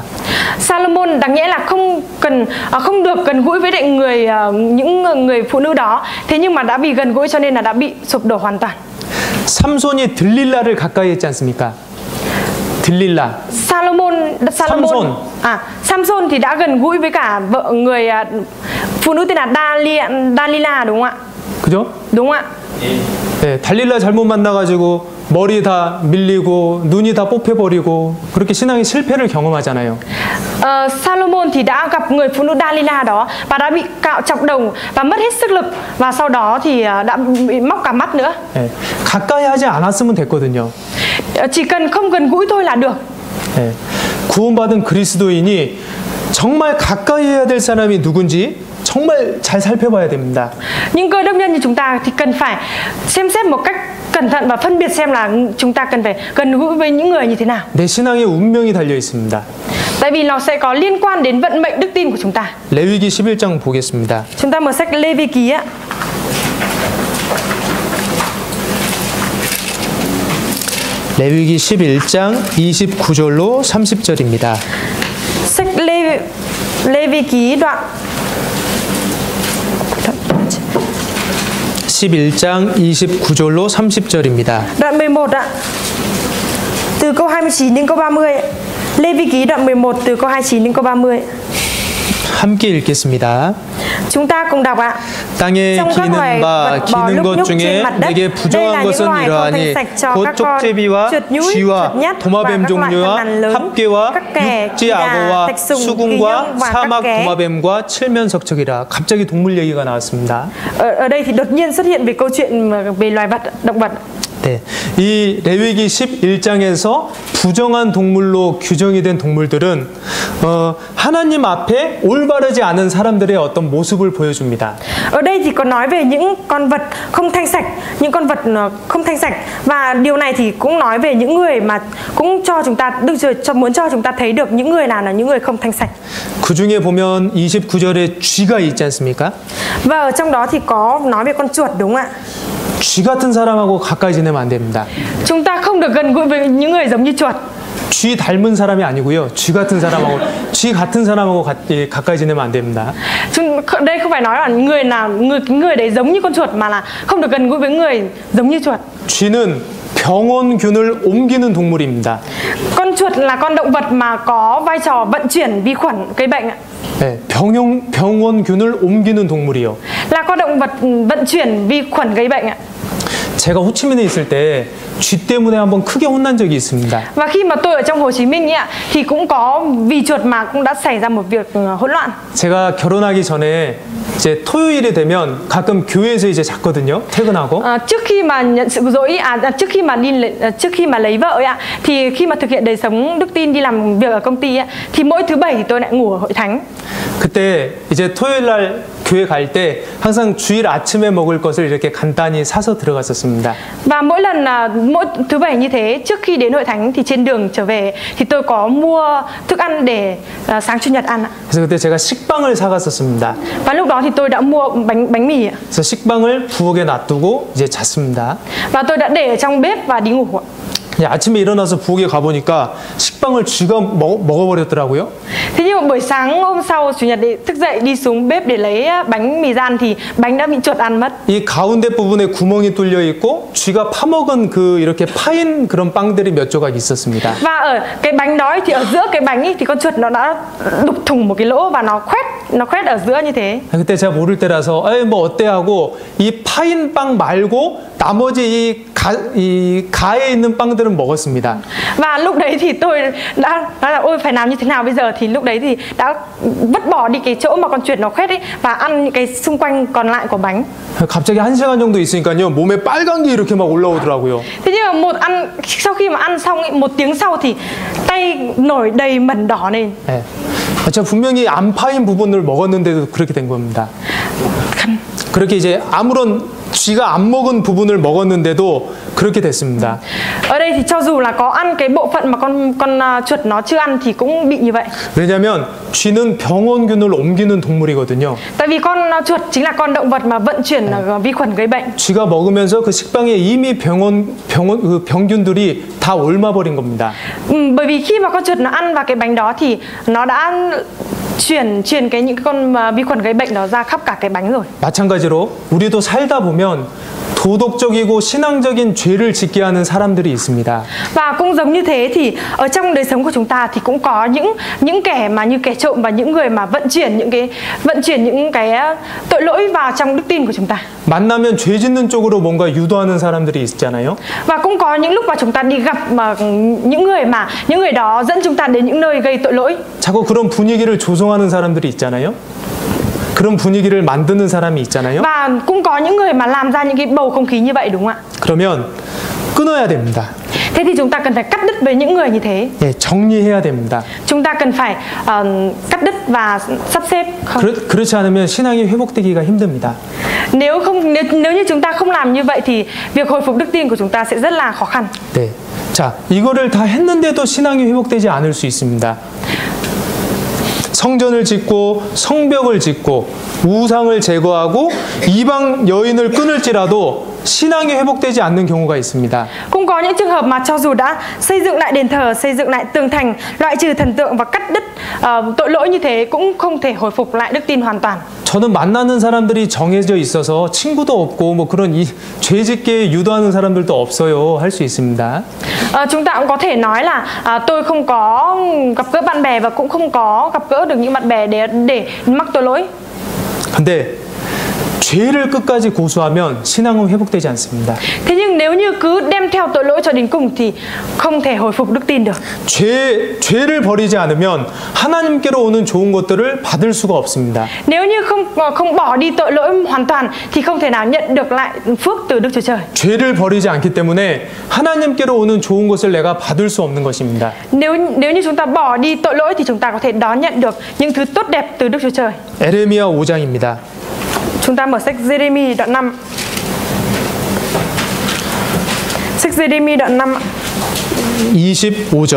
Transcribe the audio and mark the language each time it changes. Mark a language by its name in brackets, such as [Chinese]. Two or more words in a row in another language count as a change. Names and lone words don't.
[Vietnamese] Salomon đáng nhẽ là không được gần gũi với những người phụ nữ đó, thế nhưng mà đã bị gần gũi cho nên là đã bị sụp đổ hoàn toàn. [Korean] 삼손이 들릴라를 가까이 했지 않습니까? 들릴라. [Vietnamese] Samson thì đã gần gũi với cả người phụ nữ tên là Dalila đúng không ạ? [Korean] 그죠? [Vietnamese] Đúng ạ. [Korean] 네, 달릴라 잘못 만나가지고 머리 다 밀리고 눈이 다 뽑혀버리고 그렇게 신앙의 실패를 경험하잖아요. [Vietnamese] Salomon thì đã gặp người phụ nữ Dalila đó và đã bị cạo chọc đầu và mất hết sức lực và sau đó thì đã bị móc cả mắt nữa. [Korean] 네, 가까이 하지 않았으면 됐거든요. [Vietnamese] Chỉ cần không gần gũi thôi là được. [Korean] 네, 구원받은 그리스도인이 정말 가까이 해야 될 사람이 누군지 정말 잘 살펴봐야 됩니다. [Vietnamese] Nhưng cơ đốc nhân như chúng ta thì cần phải xem xét một cách cẩn thận và phân biệt xem là chúng ta cần phải gần gũi với những người như thế nào. [Korean] 내 신앙의 운명이 달려 있습니다. [Vietnamese] Tại vì nó sẽ có liên quan đến vận mệnh đức tin của chúng ta. [Korean] 레위기 11장 보겠습니다. [Vietnamese] Chúng ta mở sách Lê Vi Ký ạ. [Korean] 레위기 11장 29절로 30절입니다. [Vietnamese] Sách Lê Vi Ký đoạn [Korean] 11장 29절로 30절입니다. [Vietnamese] Đoạn 11 ạ. Từ câu 29 đến câu 30. Lê Vi Ký đoạn 11 từ câu 29 đến câu 30. [Korean] 함께 읽겠습니다. [Vietnamese] Chúng ta cùng đọc ạ. [Korean] 땅에 기는 바 기는 것 중에 내게 부정한 것은 이러하니 곧 쪽제비와 쥐와 도마뱀 종류와 합개와 육지 악어와 수궁과 사막 도마뱀과 칠면석척이라. 갑자기 동물 얘기가 나왔습니다. [Vietnamese] Ở đây thì đột nhiên xuất hiện về câu chuyện về loài vật, động vật. [Korean] 네, 이 레위기 11장에서 부정한 동물로 규정이 된 동물들은 하나님 앞에 올바르지 않은 사람들의 어떤 모습을 보여줍니다. [Vietnamese] Ở đây thì có nói về những con vật không thanh sạch, những con vật không thanh sạch, và điều này thì cũng nói về những người mà cũng cho chúng ta muốn cho chúng ta thấy được những người nào là những người không thanh sạch. [Korean] 그 중에 보면 29절에 쥐가 있지 않습니까? [Vietnamese] Và ở trong đó thì có nói về con chuột đúng không ạ? [Korean] 쥐 같은 사람하고 가까이 지내면 안 됩니다. [Vietnamese] Chúng ta không được gần gũi với những người giống như chuột. [Korean] 쥐 닮은 사람이 아니고요. 쥐 같은 사람하고 가까이 지내면 안 됩니다. [Vietnamese] Đây không phải nói là người đấy giống như con chuột, mà là không được gần gũi với người giống như chuột. [Korean] 쥐는 병원균을 옮기는 동물입니다. [Vietnamese] Con chuột là con động vật mà có vai trò vận chuyển vi khuẩn gây bệnh ạ. [Korean] 네, 병원균을 옮기는 동물이요. [Vietnamese] Là con động vật vận chuyển vi khuẩn gây bệnh ạ. [Korean] 제가 호치민에 있을 때 쥐 때문에 한번 크게 혼난 적이 있습니다. [Vietnamese] Và khi mà tôi ở trong Hồ Chí Minh ạ, thì cũng có vì chuột mà cũng đã xảy ra một việc hỗn loạn. [Korean] 제가 결혼하기 전에 이제 토요일이 되면 가끔 교회에서 이제 잤거든요. 퇴근하고. [Vietnamese] Trước khi mà nhận sự dỗ, trước khi mà lấy vợ ạ, thì khi mà thực hiện đời sống đức tin đi làm việc ở công ty ạ, thì mỗi thứ Bảy thì tôi lại ngủ ở hội thánh. [Korean] 그때 이제 토요일 날 교회 갈 때 항상 주일 아침에 먹을 것을 이렇게 간단히 사서 들어갔었습니다. [Vietnamese] Và mỗi lần mỗi thứ Bảy như thế, trước khi đến hội thánh thì trên đường trở về thì tôi có mua thức ăn để sáng Chủ nhật ăn ạ. [Korean] 그래서 그때 제가 식빵을 사갔었습니다. [Vietnamese] Và lúc đó thì tôi đã mua bánh mì ạ. [Korean] 그래서 식빵을 부엌에 놔두고 이제 잤습니다. [Vietnamese] Và tôi đã để ở trong bếp và đi ngủ ạ. [Korean] 아침에 일어나서 부엌에 가보니까 식빵을 쥐가 먹어버렸더라고요. [Vietnamese] Thế nhưng mà buổi sáng hôm sau Chủ nhật thức dậy đi xuống bếp để lấy bánh mì rán thì bánh đã bị chuột ăn mất. [Korean] 이 가운데 부분에 구멍이 뚫려 있고 쥐가 파먹은 그 이렇게 파인 그런 빵들이 몇 조각 있었습니다. [Vietnamese] Và ở cái bánh đó thì ở giữa cái bánh ấy, thì con chuột nó đã đục thủng một cái lỗ và nó khoét ở giữa như thế. [Korean] 그때 제가 모를 때라서 뭐 어때 하고 이 파인 빵 말고 나머지 이 가에 있는 빵들은 먹었습니다. [Vietnamese] Và lúc đấy thì tôi đã nói là ôi phải làm như thế nào bây giờ, thì lúc đấy thì đã vứt bỏ đi cái chỗ mà con chuột nó khoét ấy và ăn những cái xung quanh còn lại của bánh. [Korean] 갑자기 1시간 정도 있으니까요 몸에 빨간 게 이렇게 막 올라오더라고요. [Vietnamese] Thế nhưng mà sau khi mà ăn xong 1 tiếng sau thì tay nổi đầy mẩn đỏ lên. [Korean] 네. 제가 분명히 안 파인 부분을 먹었는데도 그렇게 된 겁니다. 그렇게 이제 아무런 쥐 쥐가 안 먹은 부분을 먹었는데도 그렇게 됐습니다. [Vietnamese] Ở đây thì cho dù là có ăn cái bộ phận mà con chuột nó chưa ăn thì cũng bị như vậy. [Korean] 왜냐하면 쥐는 병원균을 옮기는 동물이거든요. [Vietnamese] Tại vì con chuột chính là con động vật mà vận chuyển vi khuẩn gây bệnh. [Korean] 쥐가 먹으면서 그 식빵에 이미 그 병균들이 다 옮아버린 겁니다. [Vietnamese] Bởi vì khi mà con chuột nó ăn vào cái bánh đó thì nó đã chuyển những cái con vi khuẩn gây bệnh đó ra khắp cả cái bánh rồi. [Korean] 마찬가지로 우리도 살다 보면 도덕적이고 신앙적인 죄를 짓게 하는 사람들이 있습니다. [Vietnamese] Và cũng giống như thế thì ở trong đời sống của chúng ta thì cũng có những kẻ mà như kẻ trộm và những người mà vận chuyển những cái tội lỗi vào trong đức tin của chúng ta. [Korean] 만나면 죄 짓는 쪽으로 뭔가 유도하는 사람들이 있잖아요. [Vietnamese] Và cũng có những lúc mà chúng ta đi gặp mà những người đó dẫn chúng ta đến những nơi gây tội lỗi. [Korean] 자꾸 그런 분위기를 조성하는 사람들이 있잖아요. 그런 분위기를 만드는 사람이 있잖아요. [Vietnamese] Và cũng có những người mà làm ra những cái bầu không khí như vậy, đúng không ạ? [Korean] 그러면 끊어야 됩니다. [Vietnamese] Thế thì chúng ta cần phải cắt đứt với những người như thế. [Korean] 예, 정리해야 됩니다. [Vietnamese] Chúng ta cần phải cắt đứt và sắp xếp. [Korean] 그렇지 않으면 신앙이 회복되기가 힘듭니다. [Vietnamese] Nếu như chúng ta không làm như vậy thì việc hồi phục đức tin của chúng ta sẽ rất là khó khăn. [Korean] 네, 자 이거를 다 했는데도 신앙이 회복되지 않을 수 있습니다. 성전을 짓고 성벽을 짓고 우상을 제거하고 이방 여인을 끊을지라도 신앙이 회복되지 않는 경우가 있습니다. [Vietnamese] Cũng có những trường hợp mà cho dù đã xây dựng lại đền thờ, xây dựng lại tường thành, loại trừ thần tượng và cắt đứt tội lỗi như thế cũng không thể hồi phục lại đức tin hoàn toàn. [Korean] 저는 만나는 사람들이 정해져 있어서 친구도 없고 뭐 그런 죄짓게 유도하는 사람들도 없어요 할 수 있습니다. [Vietnamese] Chúng ta cũng có thể nói là tôi không có gặp gỡ bạn bè và cũng không có gặp gỡ được những bạn bè để mắc tội lỗi. [Korean] 근데 죄를 끝까지 고수하면 신앙은 회복되지 않습니다. [Vietnamese] Thế nhưng nếu như cứ đem theo tội lỗi cho đến cùng thì không thể hồi phục đức tin được. [Korean] 죄를 버리지 않으면 하나님께로 오는 좋은 것들을 받을 수가 없습니다. [Vietnamese] Nếu như không bỏ đi tội lỗi hoàn toàn thì không thể nào nhận được lại phước từ Đức Chúa Trời. [Korean] 죄를 버리지 않기 때문에 하나님께로 오는 좋은 것을 내가 받을 수 없는 것입니다. [Vietnamese] Nếu như chúng ta bỏ đi tội lỗi thì chúng ta có thể đón nhận được những thứ tốt đẹp từ Đức Chúa Trời. [Korean] 에레미야 5장입니다. [Vietnamese] Chúng ta mở sách Giê-rê-mi đoạn 5. Sách Giê-rê-mi đoạn 5 [Korean] 25절.